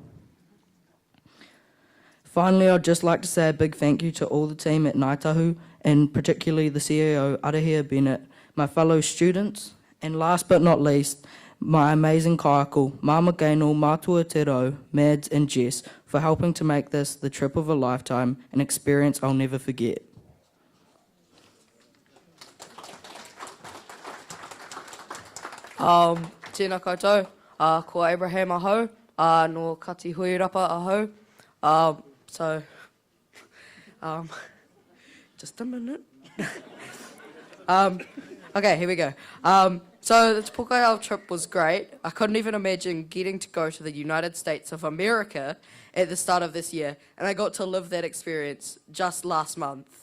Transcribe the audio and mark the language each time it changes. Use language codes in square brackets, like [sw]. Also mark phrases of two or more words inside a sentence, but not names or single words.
[en] Finally, I'd just like to say a big thank you to all the team at Ngāi Tahu, and particularly the CEO, Arahia Bennett, my fellow students, and last but not least, my amazing kaiako, Mama Gainel, Mātua Te Rau, Mads and Jess, for helping to make this the trip of a lifetime, an experience I'll never forget. [mi] Tēnā koutou, ko Abraham ahau, no Kati Huirapa ahau. [en] Just a minute. Okay, here we go. So the Te Pōkaiao trip was great. I couldn't even imagine getting to go to the United States of America at the start of this year, and I got to live that experience just last month.